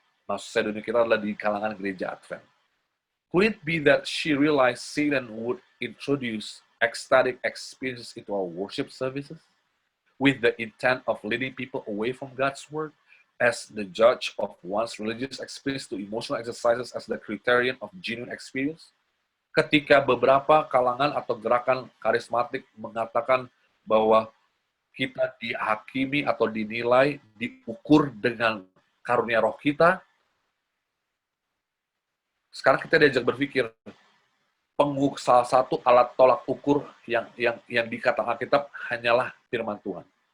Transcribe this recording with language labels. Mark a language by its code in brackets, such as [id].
[id] Maksud saya dunia kita adalah di kalangan gereja Advent. [en] Could it be that she realized Satan would introduce ecstatic experiences into our worship services with the intent of leading people away from God's word as the judge of one's religious experience to emotional exercises as the criterion of genuine experience? [id] Ketika beberapa kalangan atau gerakan karismatik mengatakan bahwa kita dihakimi atau dinilai, diukur dengan karunia roh kita, sekarang kita diajak berpikir, salah satu alat tolak ukur yang dikatakan Alkitab hanyalah firman Tuhan.